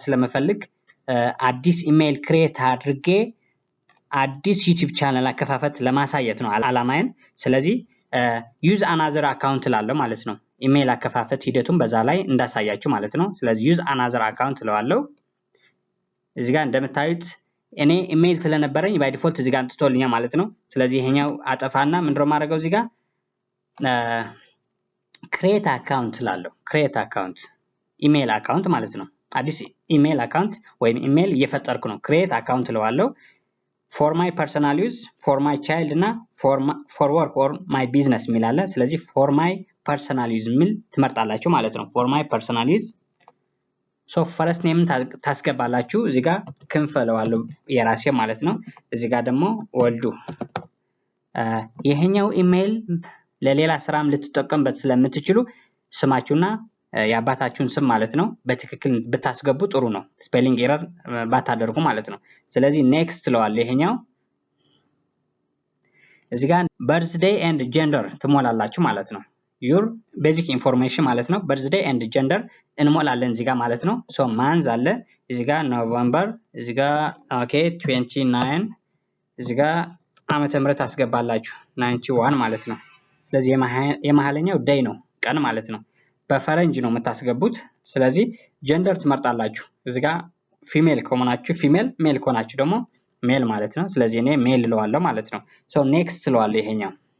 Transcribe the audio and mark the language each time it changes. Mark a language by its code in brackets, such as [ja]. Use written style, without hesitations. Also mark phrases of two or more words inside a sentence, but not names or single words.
[am] ስለምፈልግ አዲስ [en] email create [am] አድርጌ አዲስ ዩቲዩብ ቻናል አከፋፈት ለማሳየት ነው አላማዬን። ስለዚህ [en] use another account [am] ላለው ማለት ነው። ኢሜይል አከፋፈት ሂደቱን በዛ ላይ እንዳሳያችሁ ማለት ነው። ስለዚህ [en] use another account [am] ለዋለው እዚህ ጋር እንደምታዩት እኔ ኢሜይል ስለነበረኝ [en] by default [am] እዚህ ጋር አምጥቶልኛል ማለት ነው። ስለዚህ ይሄኛው አጠፋና ምንድነው ማድረገው እዚህ ጋር ክሬት አካውንት ላለው [en] create account email account [am] ማለት ነው። አዲስ [en] email account [am] ወይም ኢሜይል እየፈጠርኩ ነው። [en] create account [am] ለዋለው [en] for my personal use for my child [am] እና [en] for work or my business [am] ሚል አለ። ስለዚህ [en] for my personal use [am] ሚል ትመርጣላችሁ ማለት ነው። [en] for my personal use first name [am] ታስገባላችሁ። እዚህ ጋር ክንፈ ለዋለው የራሴ ማለት ነው። እዚህ ጋር ደግሞ ወልዱ ይሄኛው ኢሜይል ለሌላ ስራም ልትጠቀሙበት ስለምትችሉ ስማችሁና የአባታችሁን ስም ማለት ነው በትክክል ብታስገቡ ጥሩ ነው። [en] spelling error [am] ባታደርጉ ማለት ነው። ስለዚህ ኔክስት ለዋለው ይሄኛው እዚህ ጋር [en] birthday and gender [am] ትሞላላችሁ ማለት ነው። [en] your basic information [am] ማለት ነው። [en] birthday and gender [am] እንሞላለን እዚህ ጋር ማለት ነው። month አለ እዚህ ጋር November እዚህ ጋር ኦኬ 29 እዚህ ጋር ዓመተ ምህረት አስገባላችሁ 91 ማለት ነው። ስለዚህ የመሃለኛው day ነው ቀን ማለት ነው። በፈረንጅ ነው የምታስገቡት። ስለዚህ ጀንደር ትመርጣላችሁ። እዚህ ጋር ፊሜል ከሆናችሁ ፊሜል፣ ሜል ከሆናችሁ ደግሞ ሜል ማለት ነው። ስለዚህ እኔ ሜል ለዋለው ማለት ነው። ኔክስት ለዋለው ይሄኛው